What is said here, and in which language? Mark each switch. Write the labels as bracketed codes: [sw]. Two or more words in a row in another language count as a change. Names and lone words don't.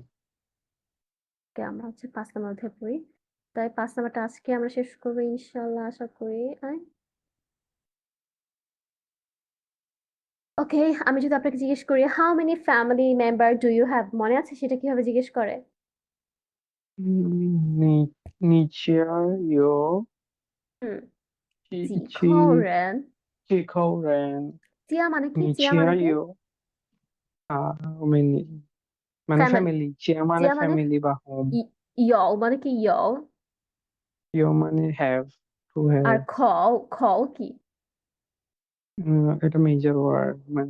[bn] আমরা হচ্ছে 5 নাম্বার অধ্যায় পড়ি, তাই 5 নাম্বারটা আজকে আমরা শেষ করবো ইনশাল্লাহ, আশা করি। ওকে, আমি যদি আপনাকে জিজ্ঞেস করি [en] how many family member do you have, [bn] মনে আছে সেটা কিভাবে জিজ্ঞেস করে? [zh] 你家有 হুম, 几几口人? 几口人？ [bn] জিয়া মানে কি? [zh] 你 [bn] জিয়া মানে [zh] 家 [bn] কি? 有many মানে ফ্যামিলি, ফ্যামিলি। জিয়া মানে জিয়া মানে ফ্যামিলি বা হোম। ইয় মানে কি? ইয়। ইউ মানে হ্যাভ, টু আর হ্যাভ। খও কি? এটা [en] major word, [bn] মানে